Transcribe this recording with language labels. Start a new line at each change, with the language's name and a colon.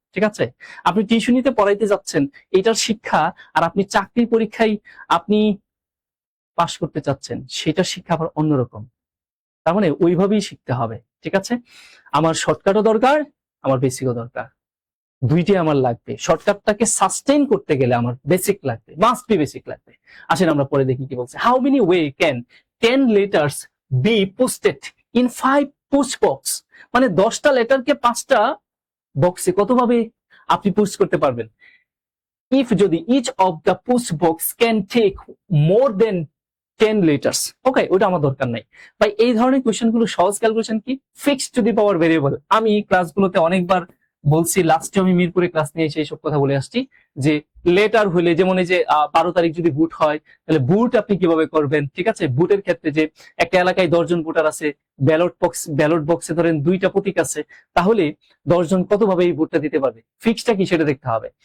Bangla: ঠিক আছে, আপনি টিউশনিতে পড়াইতে যাচ্ছেন এটার শিক্ষা, আর আপনি চাকরির পরীক্ষায় আপনি পাশ করতে চাচ্ছেন সেটার শিক্ষা আবার অন্যরকম। তার মানে ওইভাবেই শিখতে হবে। ঠিক আছে, আমার শর্টকাটও দরকার, আমার বেসিকও দরকার, দুইটাই আমার লাগবে। শর্টকাটটাকে সাস্টেইন করতে গেলে আমার বেসিক লাগবে, মাস্ট বি বেসিক লাগবে। আসেন আমরা পরে দেখি কি বলছে।
English: How many way can 10 letters be posted in 5 post box?
Bangla: মানে 10টা লেটারকে 5টা বক্সে কতভাবে আপনি পোস্ট করতে পারবেন?
English: if
Bangla: যদি
English: each of the post box can take more than 10 letters, okay,
Bangla: ওটা আমার দরকার নাই ভাই। এই ধরনের কোয়েশ্চেন গুলো সহজ ক্যালকুলেশন কি,
English: Fixed to the power variable.
Bangla: আমি ক্লাসগুলোতে অনেকবার বলছি, লাস্টে আমি মিরপুরে ক্লাস নিয়ে এসে এইসব কথা বলে আসছি, যে লেটার হলে যেমন এই যে 12 তারিখ যদি বুট হয় তাহলে বুট আপনি কিভাবে করবেন। ঠিক আছে, বুটের ক্ষেত্রে যে একটা এলাকায় 10 জন ভোটার আছে, ব্যালট বক্সে ধরেন 2টা প্রতীক আছে, তাহলে 10 জন কতভাবে এই ভোটটা দিতে পারবে, ফিক্সডটা কি সেটা দেখতে হবে।